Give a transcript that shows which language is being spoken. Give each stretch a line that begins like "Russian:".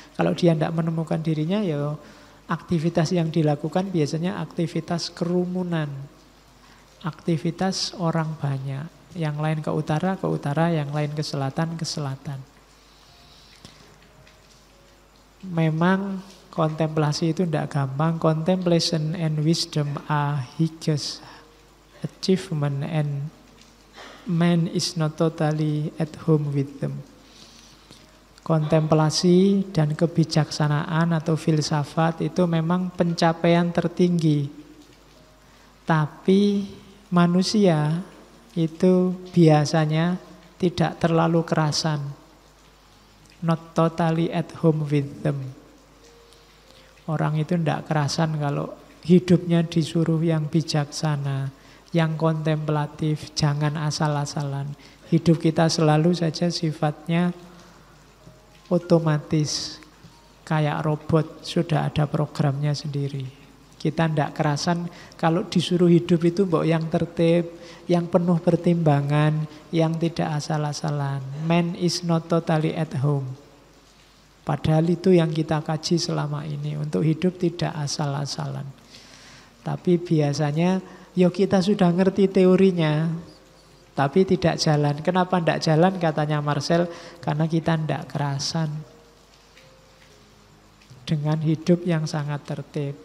Indonesian: Kalau dia tidak menemukan dirinya, ya aktivitas yang dilakukan biasanya aktivitas kerumunan. Aktivitas orang banyak. Yang lain ke utara, yang lain ke selatan, ke selatan. Memang kontemplasi itu tidak gampang.
English: Contemplation and wisdom are highest achievement and man is not totally at home with them.
Indonesian: Kontemplasi dan kebijaksanaan atau filsafat itu memang pencapaian tertinggi. Tapi manusia itu biasanya tidak terlalu kerasan.
English: Not totally at home with them.
Indonesian: Orang itu tidak kerasan kalau hidupnya disuruh yang bijaksana, yang kontemplatif, jangan asal-asalan. Hidup kita selalu saja sifatnya otomatis, kayak robot, sudah ada programnya sendiri. Kita tidak kerasan kalau disuruh hidup itu yang tertib, yang penuh pertimbangan, yang tidak asal-asalan.
English: Man is not totally at home.
Indonesian: Padahal itu yang kita kaji selama ini. Untuk hidup tidak asal-asalan. Tapi biasanya kita sudah ngerti teorinya, tapi tidak jalan. Kenapa tidak jalan? Katanya Marcel, karena kita tidak kerasan dengan hidup yang sangat tertib.